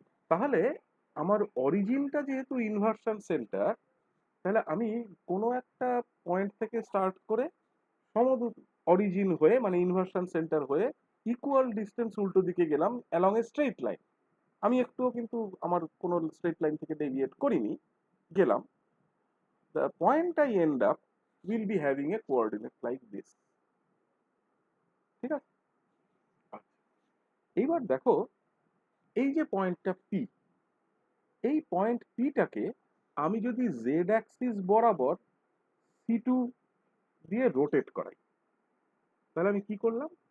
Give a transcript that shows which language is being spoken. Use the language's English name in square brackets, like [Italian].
[Bangla] তাহলে আমার অরিজিনটা যেহেতু ইনভার্সন সেন্টার, তাহলে আমি কোনো একটা পয়েন্ট থেকে স্টার্ট করে সমদূর অরিজিন হয়ে, মানে ইনভার্সন সেন্টার হয়ে ইকুয়াল ডিস্টেন্স উল্টো দিকে গেলাম অ্যালং এ স্ট্রেট লাইন। আমি একটুও কিন্তু আমার কোনো স্ট্রেট লাইন থেকে ডেভিয়েট করিনি, গেলাম। [English] The point I end up will be having a coordinate like this. [Bangla] ঠিক আছে, আচ্ছা, এইবার দেখো এই যে পয়েন্টটা পি, এই পয়েন্ট পিটাকে আমি যদি জেড অ্যাক্সিস বরাবর সি2 দিয়ে রোটেট করাই, তাহলে আমি কি করলাম?